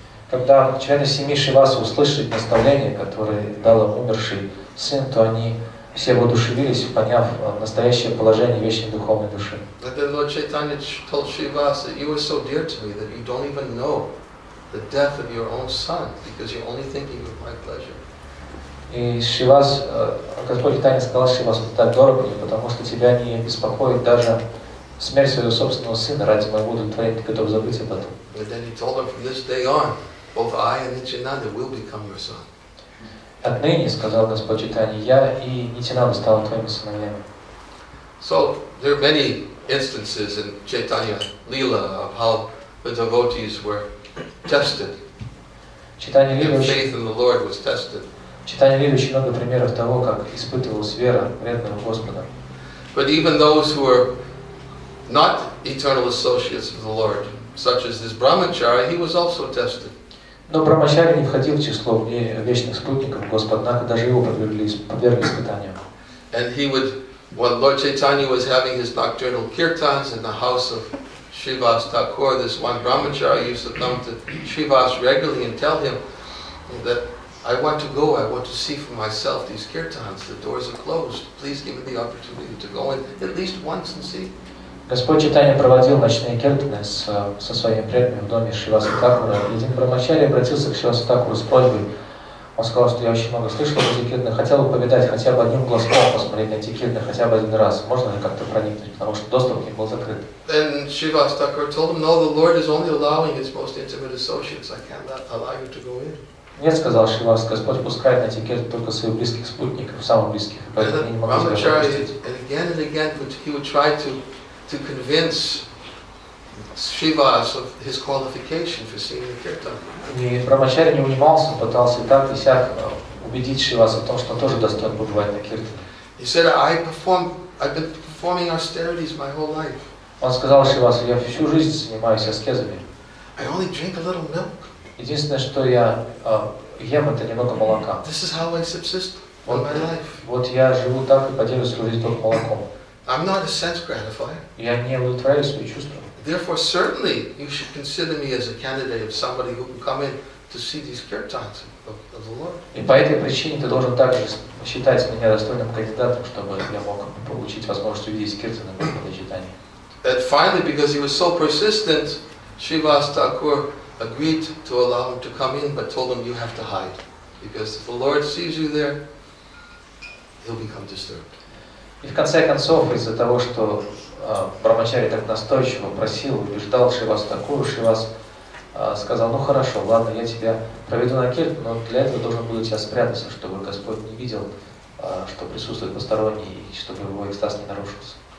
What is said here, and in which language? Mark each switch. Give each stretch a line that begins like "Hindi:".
Russian: Когда члены семьи Шриваса услышали наставление, которое дал им умерший сын, то они все воодушевились, поняв настоящее положение вечной духовной души.
English: And then Lord Chaitanya told Srivas that you are so dear to me that you don't even know the death of your own son, because you're only thinking of my pleasure.
Russian: И Шривас, Господь Чайтанья сказал Шривасу, ты так дорог мне, потому что тебя не беспокоит даже смерть своего собственного сына, ради моего удовлетворения ты готов забыть об этом.
English: And then he told him, from this day on, both I and Nityananda will become your son.
Russian: Отныне, сказал Господь Чайтанья, я и Нитянанда стану твоими сыновьями.
English: So there are many instances in Chaitanya Leela of how the devotees were tested.
Russian: Чайтанья Лила
English: Faith in the Lord was tested.
Russian: Читание Лили очень много примеров того, как испытывалась вера преданного Господа.
English: But even those who were not eternal associates of the Lord, such as this brahmachari, he was also tested.
Russian: Но Брамачари не входил в число вечных спутников Господа, однако даже его подвергли испытаниям.
English: And he would, when Lord Chaitanya was having his nocturnal kirtans in the house of Srivas Thakur, this one brahmachari used to come to Srivas regularly and tell him that I want to go, I want to see for myself these kirtans, the doors are closed, please give me the opportunity to go in at least once and see.
Russian: Господь Чайтанья проводил ночные киртаны со своими преданными в доме Шриваса Такура. И один Брамачари обратился к Шривасу Такуру с просьбой. Он сказал, что я очень много слышал об этих киртанах, хотел бы повидать хотя бы одним глазком, посмотреть на эти киртаны хотя бы один раз. Можно ли как-то проникнуть, потому что доступ к ним был закрыт.
English: And Srivas Thakur told him, no, the Lord is only allowing his most intimate associates. I cannot allow you to go in.
Russian: Нет, сказал Шривас, Господь пускает на эти киртаны только своих близких спутников, самых близких. Поэтому я не могу тебя пропустить.
English: And again, he would try to convince Srivas of his qualification for seeing the kirtan.
Russian: И Брамачари не унимался, пытался и так и сяк убедить Шриваса в том, что он тоже достоин побывать на киртане.
English: He said, I've been performing austerities my whole life.
Russian: Он сказал Шривасу, я всю жизнь занимаюсь аскезами.
English: I only drink a little milk.
Russian: Единственное, что я ем, это немного молока.
English: This is how I subsist in my life.
Russian: Вот я живу так и поделюсь свою жизнь только молоком.
English: I'm not a sense gratifier.
Russian: Я не удовлетворяю свои чувства.
English: Therefore, certainly, you should consider me as a candidate of somebody who can come in to see these kirtans of the Lord.
Russian: И по этой причине ты должен также считать меня достойным кандидатом, чтобы я мог получить возможность увидеть киртаны Господа Чайтаньи.
English: And finally, because he was so persistent, Srivas Thakur agreed to allow him to come in, but told him you have to hide, because if the Lord sees you there, he'll become disturbed.
Russian: И в конце концов, из-за того, что Брамачари так настойчиво просил, убеждал Шриваса Такуру, Шривас сказал, ну хорошо, ладно, я тебя проведу на киртан, но для этого должен буду тебя спрятаться, чтобы Господь не видел, что присутствует посторонний, и чтобы его экстаз не нарушился.